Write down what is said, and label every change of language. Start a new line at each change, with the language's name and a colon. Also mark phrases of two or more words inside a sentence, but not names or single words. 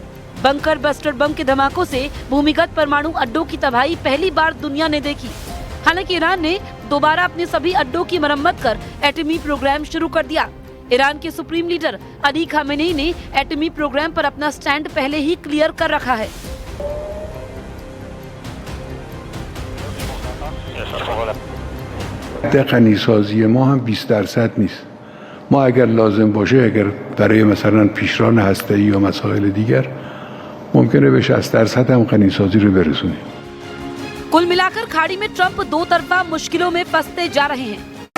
English: bunker buster bomb
Hindi: के धमाकों से भूमिगत परमाणु अड्डों की तबाही पहली बार दुनिया ने देखी। हालांकि ईरान ने दोबारा अपने सभी अड्डों की मरम्मत कर एटमी प्रोग्राम शुरू कर दिया। ईरान के
English: supreme leader
Hindi: अली खामेनेई ने एटमी प्रोग्राम पर अपना स्टैंड पहले ही क्लियर कर रखा है।
Persian: غنیسازی ما هم 20% نیست. ما اگر لازم باشه، اگر برای مثلا پیشران هسته‌ای یا مسائل دیگر ممکنه به 60% هم غنیسازی رو برسونیم.
Hindi: कुल मिलाकर खाड़ी में ट्रंप दो तरफा मुश्किलों में फंसते जा रहे हैं।